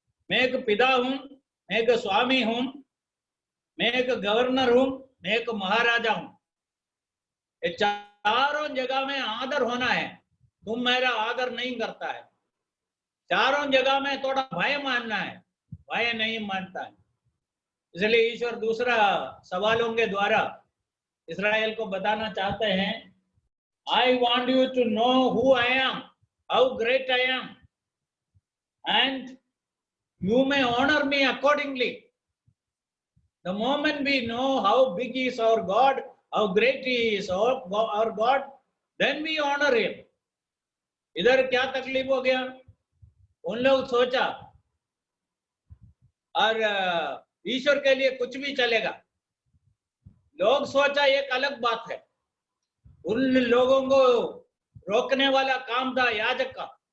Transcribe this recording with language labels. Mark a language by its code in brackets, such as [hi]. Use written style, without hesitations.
[hi] मैं एक पिता हूँ, मैं एक स्वामी हूँ, मैं एक गवर्नर हूँ, मैं एक महाराजा हूँ। ये चारों जगह में आदर होना है। तुम मेरा आदर नहीं करता है। चारों जगह में थोड़ा भय मानना है, भय नहीं मानता है। इसलिए ईश्वर दूसरा सवालों के द्वारा इस्राएल को बताना चाहते हैं, [en] I want you to know who I am, how great I am, and you may honor me accordingly. The moment we know how big is our God, how great He is our God, then we honor Him. [hi] इधर क्या तकलीफ हो गया? उन लोग सोचा और ईश्वर के लिए कुछ भी चलेगा। लोग सोचा एक अलग बात है। उन लोगों को रोकने वाला काम था याजक का।